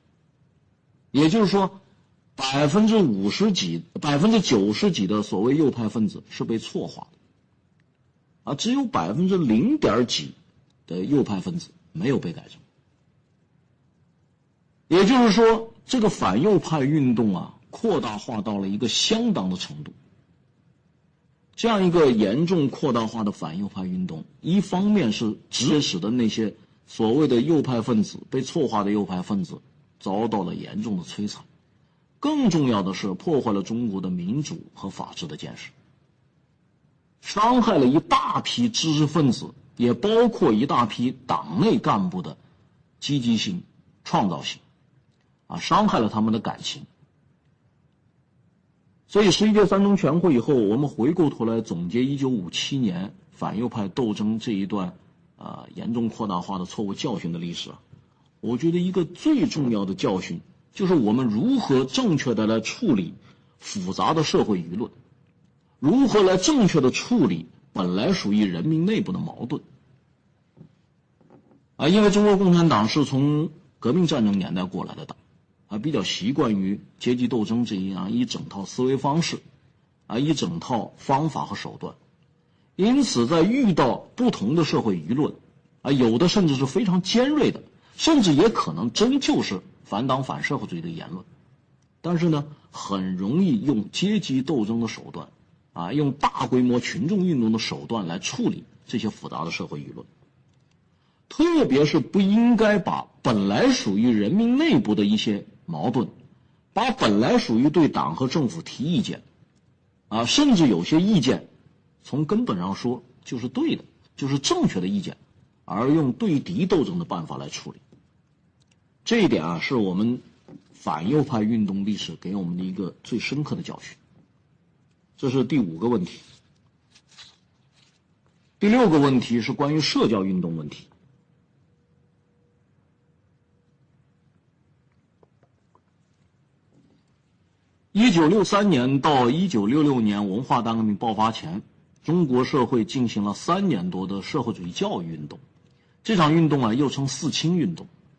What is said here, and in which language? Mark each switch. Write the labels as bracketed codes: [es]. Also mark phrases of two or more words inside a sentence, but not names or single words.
[zh] 也就是說，90%幾的所謂右派分子是被錯划的，只有0. 幾的右派分子沒有被改正。也就是說，這個反右派運動擴大化到了一個相當的程度。這樣一個嚴重擴大化的反右派運動，一方面是直接使得那些所謂的右派分子，被錯化的右派分子遭到了嚴重的摧残，更重要的是破壞了中国的民主和法治的建設，傷害了一大批知識分子，也包括一大批党内干部的積極性、創造性，傷害了他們的感情。所以 11届三中全會以後，我們回過頭來總結1957年反右派鬥爭這一段嚴重擴大化的錯誤教訓的歷史我覺得一個最重要的教訓就是我們如何正確的來處理複雜的社會舆論，如何來正確的處理本來屬於人民內部的矛盾因為中國共產党是從革命戰爭年代過來的党比較習慣於階級鬥爭這樣一整套思維方式一整套方法和手段，因此在遇到不同的社会舆論有的甚至是非常尖锐的，甚至也可能真就是反党反社会主義的言論，但是呢很容易用階級鬥爭的手段用大規模群众運動的手段来處理這些複雜的社会舆論，特別是不應該把本來屬於人民內部的一些矛盾，把本来屬於对党和政府提意見甚至有些意见從根本上說就是对的，就是正確的意見，而用對敵鬥爭的辦法來處理。這一點是我們反右派運動歷史給我們的一個最深刻的教訓。這是第5個問題。第6個問題是關於社教運動問題。1963年到1966年文化大革命爆發前，中國社會進行了3年多的社會主義教育運動，這場運動又稱四清運動。